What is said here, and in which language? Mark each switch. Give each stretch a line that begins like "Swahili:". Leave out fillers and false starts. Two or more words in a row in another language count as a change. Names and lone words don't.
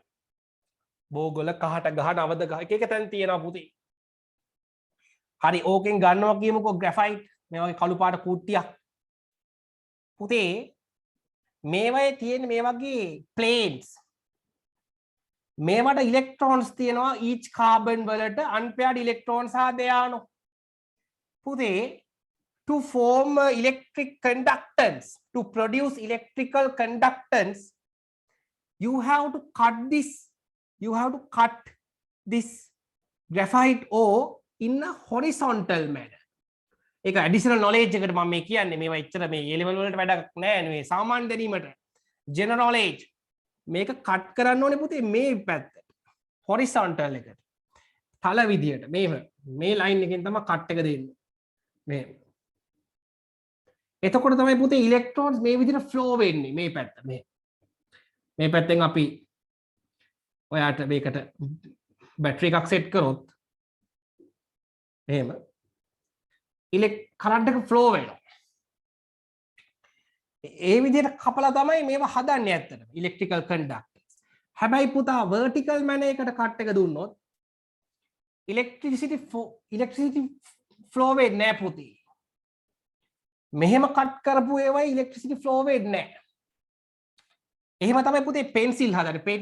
Sinhala: බෝගොල කහට ගහ නවද ගහ එක තැන් තියෙනවා පුතේ. හරි ඕකෙන් ගන්නවා කියමුකෝ graphite මේ වගේ කළු පාට කුට්ටියක්. පුතේ මේවයේ තියෙන මේ වගේ planes මේවට electrons තියෙනවා
English: each carbon
Sinhala: වලට
English: unpaired electrons are there no. පුතේ to form electric conductance, to produce electrical conductance, you have to cut this graphite ore in a horizontal manner.
Sinhala: ඒක
English: additional knowledge
Sinhala: එකට මම මේ කියන්නේ මේවා එච්චර මේ
English: A level
Sinhala: වලට වැඩක් නෑ නේ සාමාන්‍ය දැනීමට
English: general knowledge
Sinhala: මේක කට් කරන්න ඕනේ පුතේ මේ පැත්තට horizontal එකට තල විදියට මේ line එකෙන් තමයි කට් එක දෙන්නේ මේ එතකොට තමයි පුතේ electrons මේ විදිහට flow වෙන්නේ මේ පැත්ත මේ පැත්තෙන් අපි ඔයාට මේකට බැටරි එකක් සෙට් කරොත් එහෙම කරන්ට් එක flow වෙනවා ඒ විදිහට කපලා තමයි මේවා හදන්නේ ඇත්තටම
English: electrical conductors
Sinhala: හැබැයි පුතා
English: vertical manner
Sinhala: එකට කට් එක දුන්නොත් electricity flow වෙන්නේ නැහැ පුතේ මෙහෙම කට් කරපු ඒවා
English: electricity flow
Sinhala: වෙන්නේ නැහැ. එහෙම තමයි පුතේ පෙන්සිල් හදන්නේ.